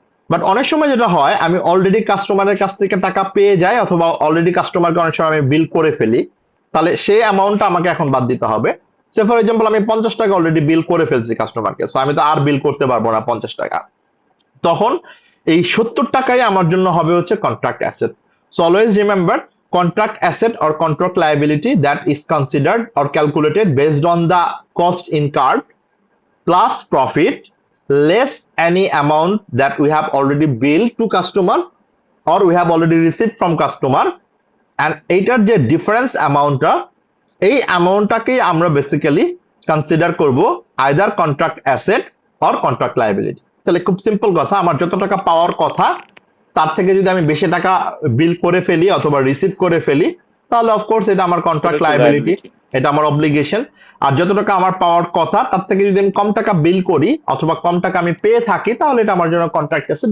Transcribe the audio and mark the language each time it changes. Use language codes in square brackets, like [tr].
[bn] But অনেক সময় যেটা হয় আমি অলরেডি কাস্টমারের কাছ থেকে টাকা পেয়ে যাই অথবা অলরেডি কাস্টমারকে অনেক সময় আমি বিল করে ফেলি, তাহলে সেই অ্যামাউন্টটা আমাকে এখন বাদ দিতে হবে। সে ফর এক্সাম্পল আমি 50 টাকা অলরেডি বিল করে ফেলছি কাস্টমারকে, সো আমি তো আর বিল করতে পারবো না 50 টাকা। তখন এই 70 টাকাই আমার জন্য হবে হচ্ছে contract asset. [en] so always remember, contract asset or contract liability that is considered or calculated based on the cost incurred plus profit less any amount that we have already billed to customer or we have already received from customer, and [bn] এইটার যে difference অ্যামাউন্টটা, এই অ্যামাউন্টটাকেই আমরা basically consider করব either contract asset or contract liability. তাহলে খুব simple কথা, আমার যত টাকা পাওয়ার কথা তার থেকে যদি আমি বেশি টাকা বিল করে ফেলি অথবা রিসিভ করে ফেলি, তাহলে অফকোর্স এটা আমার এটা কন্ট্রাক্ট হচ্ছে লায়াবিলিটি, লায়াবিলিটি। এটা আমার অব্লিগেশন। আর যত টাকা আমার পাওয়ার কথা তার থেকে যদি আমি কম টাকা বিল করি অথবা কম টাকা আমি পেয়ে থাকি, তাহলে এটা আমার জন্য কন্ট্রাক্ট অ্যাসেট।